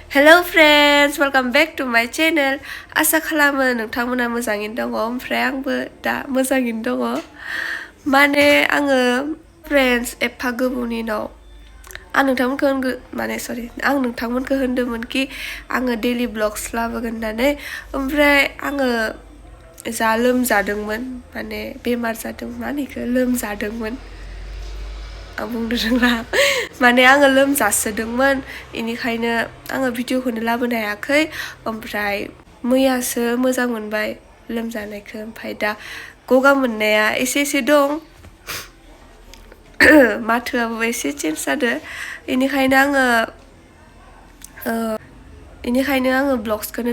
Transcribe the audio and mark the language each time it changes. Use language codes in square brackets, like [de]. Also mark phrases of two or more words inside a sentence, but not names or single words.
[en] Hello friends, welcome back to my channel. [brx] Asa खालामो नोंथांमोना मोजाङैनो दङ ओमफ्राय आंबो दा मोजाङैनो दङ माने आङो friends एफा गोबावनि उनाव आं नोंथांमोनखौ होनदोंमोन कि आङो [en] daily vlogs [brx] लाबोगोन होननानै ओमफ्राय आङो जा लोमजादोंमोन माने बेमार जादों मानिखौ लोमजादोंमोन आं बुंनो रोंला माने आङो लोमजासोदोंमोन इनिखायनो आङो भिडिअखौनो लाबोनो हायाखै ओमफ्राय मैयासो मोजां मोनबाय लोमजानायखौ ओमफ्राय दा गगा मोननाया एसे दं माथोआबो एसे चेन्ज जादों इनिखायनो आङो ब्लग्सखौनो